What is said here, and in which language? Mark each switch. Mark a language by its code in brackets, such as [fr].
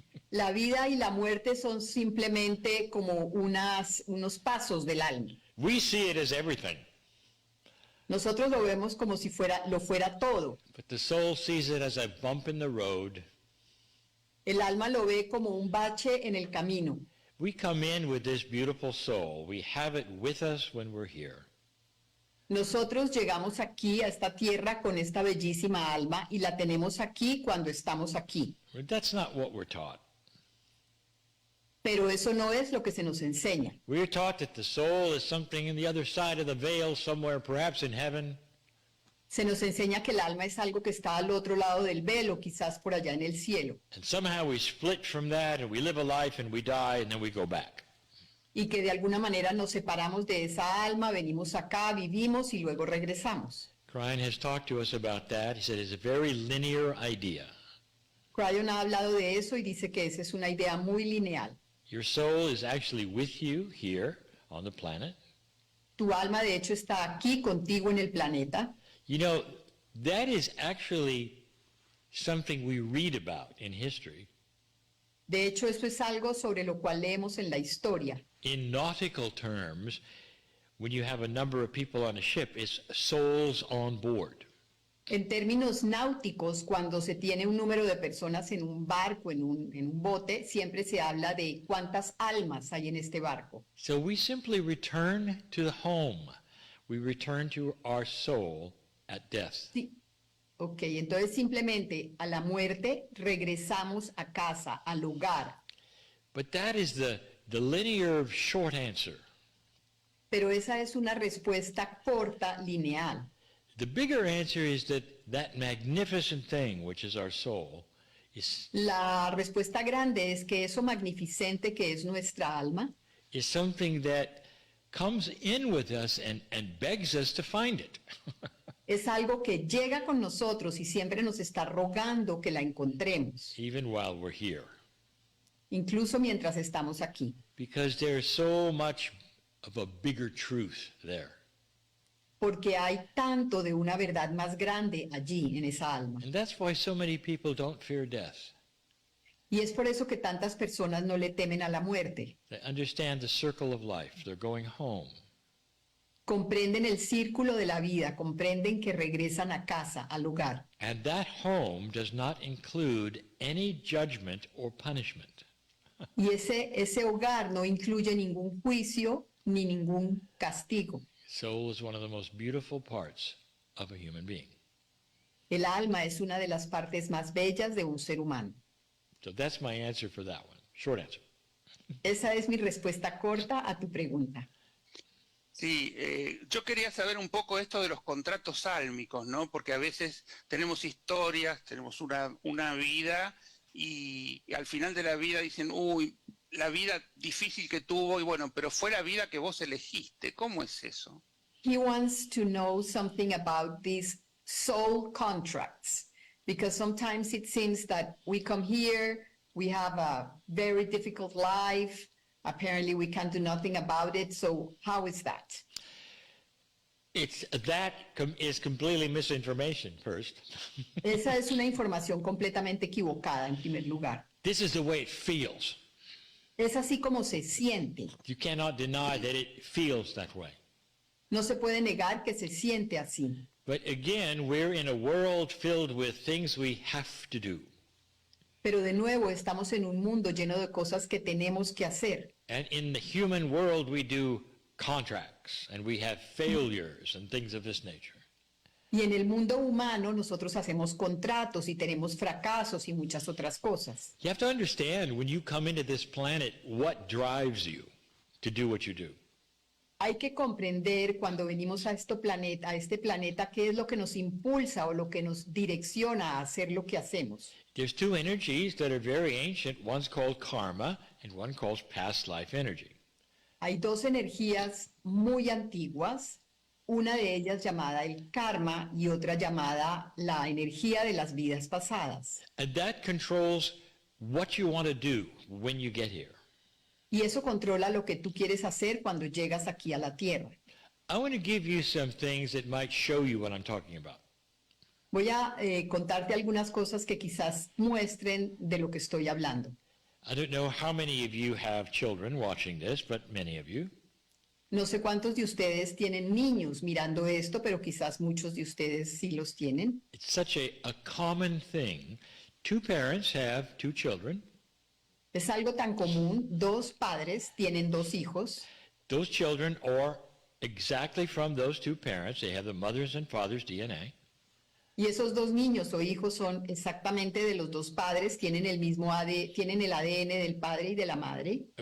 [es] La vida y la muerte son simplemente como unos pasos del alma. [en] We see it as everything. [es] Nosotros lo vemos como si lo fuera todo. [en] But the soul sees it as a bump in the road. [es] El alma lo ve como un bache en el camino. [en] We come in with this beautiful soul. We have it with us when we're here. [es] Nosotros llegamos aquí a esta tierra con esta bellísima alma y la tenemos aquí cuando estamos aquí. [en] But that's not what we're taught. [es] Pero eso no es lo que se nos enseña. [en] We're taught that the soul is something in the other side of the veil somewhere, perhaps in heaven. [es] Se nos enseña que el alma es algo que está al otro lado del velo, quizás por allá en el cielo. [en] And somehow we split from that and we live a life and we die and then we go back. [es] Y que de alguna manera nos separamos de esa alma, venimos acá, vivimos y luego regresamos. [en] Kryon has talked to us about that. He said it's a very linear idea. [es] Kryon ha hablado de eso y dice que esa es una idea muy lineal. [en] Your soul is actually with you here on the planet. [es] Tu alma de hecho está aquí contigo en el planeta. [en] You know, that is actually something we read about in history. [es] De hecho, eso es algo sobre lo cual leemos en la historia. [en] In nautical terms, when you have a number of people on a ship, it's souls on board. [es] En términos náuticos, cuando se tiene un número de personas en un barco, en un bote, siempre se habla de cuántas almas hay en este barco. [en] So we simply return to the home. We return to our soul at death. [es] Sí. Ok, entonces simplemente a la muerte regresamos a casa, al hogar. [en] But that is the linear short answer. [es] Pero esa es una respuesta corta, lineal. [en] The bigger answer is that magnificent thing, which is our soul, is [es] La respuesta grande es que eso magnificente que es nuestra alma [en] is something that comes in with us and begs us to find it. [es] es algo que llega con nosotros y siempre nos está rogando que la encontremos, [en] Even while we're here. [es] incluso mientras estamos aquí. [en] Because there's so much of a bigger truth there. [es] Porque hay tanto de una verdad más grande allí en esa alma. [en] And that's why so many people don't fear death. [es] Y es por eso que tantas personas no le temen a la muerte. [en] They understand the circle of life. They're going home. [es] Comprenden el círculo de la vida, comprenden que regresan a casa, al hogar. [en] And that home does not include any judgment or punishment. [es] Y ese hogar no incluye ningún juicio ni ningún castigo. [en] Soul is one of the most beautiful parts of a human being. [es] El alma es una de las partes más bellas de un ser humano. [en] So that's my answer for that one. Short answer. [es] Esa es mi respuesta corta a tu pregunta. Sí, yo quería saber un poco esto de los contratos sálmicos, ¿no? Porque a veces tenemos historias, tenemos una vida y al final de la vida dicen, uy, la vida difícil que tuvo y bueno, pero fue la vida que vos elegiste. ¿Cómo es eso? [en] he wants to know something about these soul contracts, because sometimes it seems that we come here, we have a very difficult life, apparently we can do nothing about it, so how is that? That is completely misinformation first. [es] Esa es una información completamente equivocada en primer lugar. [en] This is the way it feels. [es] Es así como se siente. [en] You cannot deny that it feels that way. [es] No se puede negar que se siente así. [en] But again, we're in a world filled with things we have to do. [es] Pero de nuevo estamos en un mundo lleno de cosas que tenemos que hacer. [en] And in the human world, we do contracts, and we have failures and things of this nature. [es] Y en el mundo humano nosotros hacemos contratos y tenemos fracasos y muchas otras cosas. [en] You have to understand when you come into this planet what drives you to do what you do. [es] Hay que comprender cuando venimos a este planeta, qué es lo que nos impulsa o lo que nos direcciona a hacer lo que hacemos. [en] There's two energies that are very ancient. One's called karma, and one called past life energy. [es] Hay dos energías muy antiguas, una de ellas llamada el karma y otra llamada la energía de las vidas pasadas. [en] And that controls what you want to do when you get here. [es] Y eso controla lo que tú quieres hacer cuando llegas aquí a la Tierra. [en] I want to give you some things that might show you what I'm talking about. [es] Voy a contarte algunas cosas que quizás muestren de lo que estoy hablando. [en] I don't know how many of you have children watching this, but many of you. [es] No sé cuántos de ustedes tienen niños mirando esto, pero quizás muchos de ustedes sí los tienen. [en] It's such a common thing. Two parents have two children. [es] Es algo tan común, dos padres tienen dos hijos. [en] Those children are exactly from those two parents. They have the mother's and father's DNA. [es] Y esos dos niños o hijos son exactamente de los dos padres, tienen el mismo tienen el ADN del padre y de la madre.